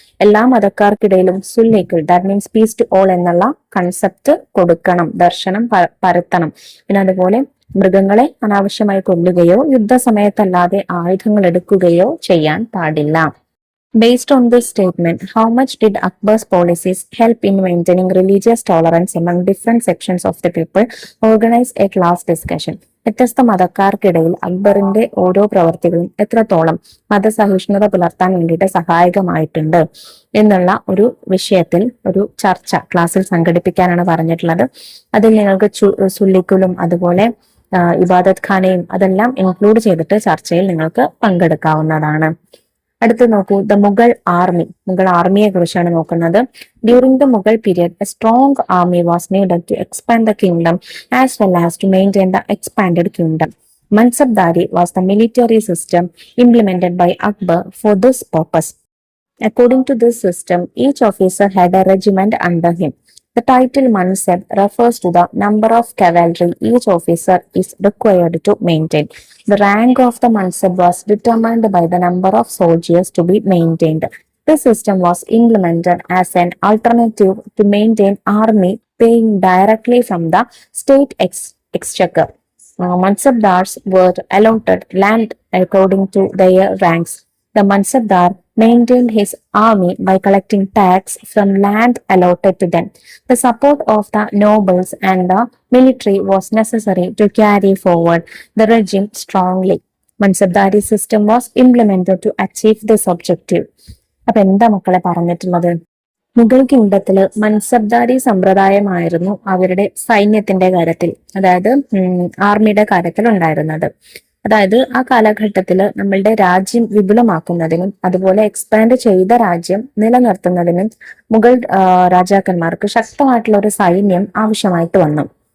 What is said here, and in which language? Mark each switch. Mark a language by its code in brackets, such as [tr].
[ml] എല്ലാ മതക്കാർക്കിടയിലും സുല്ലേക്കുൽ, [en] that means peace to all [ml] എന്നുള്ള concept കൊടുക്കണം, ദർശനം പരത്തണം. പിന്നെ അതുപോലെ മൃഗങ്ങളെ അനാവശ്യമായി കൊല്ലുകയോ യുദ്ധസമയത്തല്ലാതെ ആയുധങ്ങൾ എടുക്കുകയോ ചെയ്യാൻ പാടില്ല. [en] Based on this statement, how much did Akbar's policies help in maintaining religious tolerance among different sections of the people? Organize a class discussion. [ml] വ്യത്യസ്ത മതക്കാർക്കിടയിൽ അക്ബറിന്റെ ഓരോ പ്രവർത്തികളും എത്രത്തോളം മതസഹിഷ്ണുത പുലർത്താൻ വേണ്ടിയിട്ട് സഹായകമായിട്ടുണ്ട് എന്നുള്ള ഒരു വിഷയത്തിൽ ഒരു ചർച്ച ക്ലാസ്സിൽ സംഘടിപ്പിക്കാനാണ് പറഞ്ഞിട്ടുള്ളത്. അതിൽ നിങ്ങൾക്ക് സുല്ലിക്കുലും അതുപോലെ ഇബാദത്ത് ഖാനയും അതെല്ലാം ഇൻക്ലൂഡ് ചെയ്തിട്ട് ചർച്ചയിൽ നിങ്ങൾക്ക് പങ്കെടുക്കാവുന്നതാണ്. അടുത്ത് നോക്കൂ, [en] The Mughal army. [ml] മുഗൾ ആർമിയെ കുറിച്ചാണ് നോക്കുന്നത്. [en] During the Mughal period, a strong army was needed to expand the kingdom as well as to maintain the expanded kingdom. Mansabdari was the military system implemented by Akbar for this purpose. According to this system, each officer had a regiment under him. The title Mansab refers to the number of cavalry each officer is required to maintain. The rank of the Mansab was determined by the number of soldiers to be maintained. This system was implemented as an alternative to maintain army paying directly from the state exchequer. Mansabdars were allotted land according to their ranks. The Mansabdar maintained his army by collecting tax from land allotted to them. The support of the nobles and the military was necessary to carry forward the regime strongly. Mansabdari system was implemented to achieve this objective. [ml] അപ്പൊ എന്താ മക്കളെ പറഞ്ഞിട്ടുള്ളത്? മുഗൾ കിങ്ഡത്തില് മൻസബ്ദാരി സമ്പ്രദായമായിരുന്നു അവരുടെ സൈന്യത്തിന്റെ കാര്യത്തിൽ, അതായത് ആർമിയുടെ കാര്യത്തിൽ ഉണ്ടായിരുന്നത്. അതായത് ആ കാലഘട്ടത്തില് നമ്മളുടെ രാജ്യം വിപുലമാക്കുന്നതിനും അതുപോലെ എക്സ്പാൻഡ് ചെയ്ത രാജ്യം നിലനിർത്തുന്നതിനും മുഗൾ രാജാക്കന്മാർക്ക് ശക്തമായിട്ടുള്ള ഒരു സൈന്യം ആവശ്യമായിട്ട് വന്നു.